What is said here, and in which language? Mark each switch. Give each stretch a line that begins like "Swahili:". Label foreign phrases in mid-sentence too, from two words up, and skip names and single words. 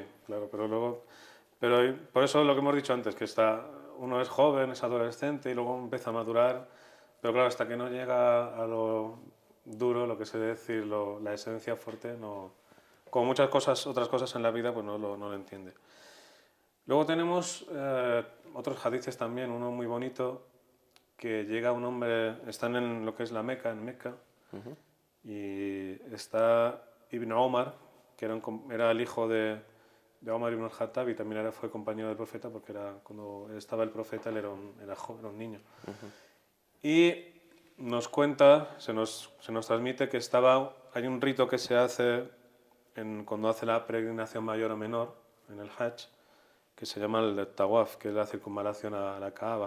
Spanish: sí, claro, pero por eso lo que hemos dicho antes, que uno es joven, es adolescente y luego empieza a madurar, pero claro, hasta que no llega a lo duro, lo que se debe decir, la esencia fuerte, no, como muchas otras cosas en la vida, pues no lo entiende. Luego tenemos otros hadices también, uno muy bonito, que llega un hombre, están en lo que es la Meca, en Meca, y está Ibn Omar, que era el hijo de Omar ibn al-Khattab y también fue compañero del profeta porque cuando estaba el profeta él era joven, era un niño. Y nos cuenta, se nos transmite que hay un rito que se hace cuando hace la peregrinación mayor o menor en el Hajj, que se llama el Tawaf, que es la circunvalación a la Kaaba.